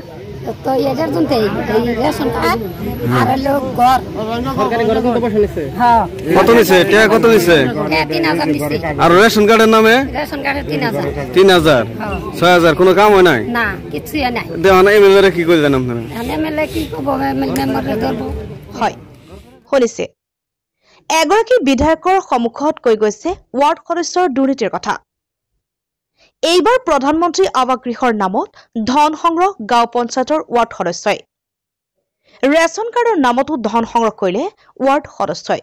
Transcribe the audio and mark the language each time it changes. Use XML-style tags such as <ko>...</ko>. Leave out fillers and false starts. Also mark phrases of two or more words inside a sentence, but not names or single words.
<bn>তো এটার জন্য রেশন কার্ড আর লোক ঘর সরকারি ঘরে কত পয়সা নিছে? হ্যাঁ, কত নিছে? টাকা কত নিছে? 3000 নিছে। আর রেশন কার্ডের নামে? রেশন কার্ডে 3000। 3000 6000 কোনো কাম হয় নাই? না, কিছুই নাই। দেওয়া না। এমএলএ কি কইলেন আপনারা? এমএলএ কি কব? মেম্বারে ধরব। হয়,</bn> <as>শুনিছে এগৰাকী বিধায়কৰ সন্মুখত কৈ গৈছে ৱাৰ্ড সদস্যৰ দুৰ্নীতিৰ কথা। এইবাৰ প্ৰধানমন্ত্ৰী আৱাস গৃহৰ নামত ধন সংগ্ৰহ গাঁও পঞ্চায়তৰ ৱাৰ্ড সদস্যই। ৰেচন কাৰ্ডৰ নামতো ধন সংগ্ৰহ কৰিলে ৱাৰ্ড সদস্যই।</as>